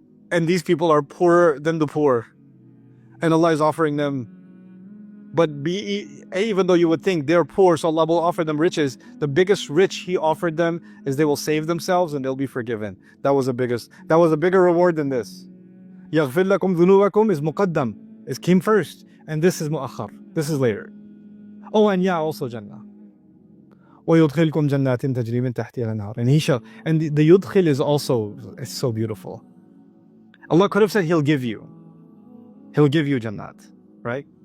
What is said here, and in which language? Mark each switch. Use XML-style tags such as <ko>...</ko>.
<en>And these people are poorer than the poor. And Allah is offering them, but even though you would think they're poor, so Allah will offer them riches, the biggest rich He offered them is they will save themselves and they'll be forgiven. That was a bigger reward than this.</en> <ar>يَغْفِرْ لَكُمْ ذُنُوبَكُمْ is muqaddam.</ar> <en>It came first, and this is mu'akhar. This is later. Oh, and also Jannah.</en> <ar>وَيُدْخِلْكُمْ جَنَّاتٍ تَجْرِي مِنْ تَحْتِهَا الْأَنْهَارِ.</ar> <en>And the yudkhil is also, it's so beautiful. Allah could have said He'll give you Jannat, right?</en>